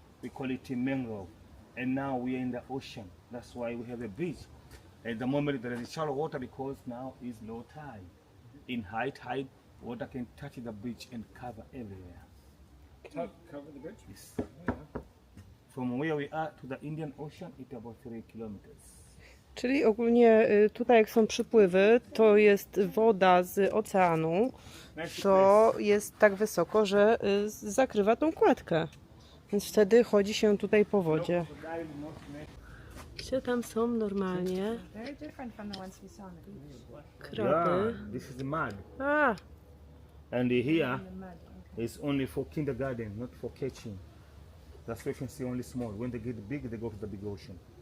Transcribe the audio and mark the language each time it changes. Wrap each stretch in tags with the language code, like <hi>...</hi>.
<en>We call it a mangrove. And now we are in the ocean. That's why we have a beach. At the moment there is shallow water because now is low tide. In high tide, water can touch the beach and cover everywhere. Cover the beach? Yes. From where we are to the Indian Ocean, it's about 3 kilometers.</en> <pl>Czyli ogólnie tutaj jak są przypływy, to jest woda z oceanu, to jest tak wysoko, że zakrywa tą kładkę. Więc wtedy chodzi się tutaj po wodzie. Gdzie tam są normalnie</pl> <en>Very different from the ones we saw on the beach.</en> <pl>kraby.</pl> <en>This is the mud. A, And here The mud. is only for kindergarten, not for catching. That's why you can see only small. When they get big, they go to the big ocean.</en>